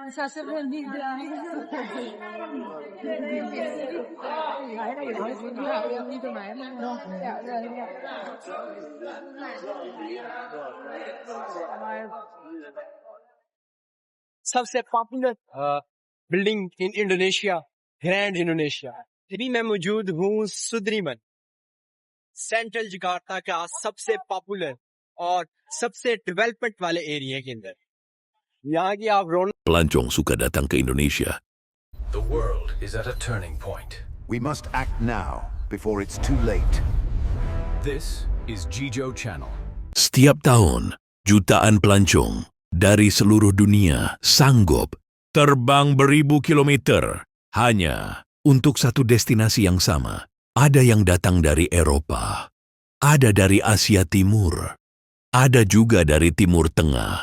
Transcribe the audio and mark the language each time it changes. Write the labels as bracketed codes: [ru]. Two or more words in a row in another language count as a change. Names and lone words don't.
[hi] सबसे [en] popular building in Indonesia, [hi] ग्रैंड इंडोनेशिया। अभी मैं मौजूद हूँ सुद्रीमन, सेंट्रल जकार्ता का सबसे पॉपुलर और सबसे डेवलपमेंट वाले एरिया के अंदर। यहाँ की आप रौनक [ms] Pelancong suka datang ke Indonesia. [en] The world is at a turning point. We must act now before it's too late. This is Jijo Channel. [ms] Setiap tahun, jutaan pelancong dari seluruh dunia sanggup terbang beribu kilometer hanya untuk satu destinasi yang sama. Ada yang datang dari Eropa, ada dari Asia Timur, ada juga dari Timur Tengah.